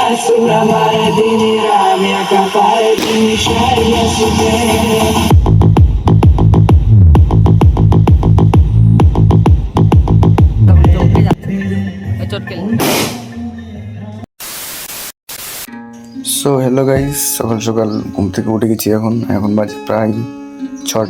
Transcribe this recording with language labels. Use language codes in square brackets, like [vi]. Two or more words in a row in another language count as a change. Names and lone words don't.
[en] Sura mare dinira mia capare di misceria supere. so hello guys, [bn] সকাল সকাল ঘুম থেকে উঠে গেছি। এখন বাজে প্রায় 6টা।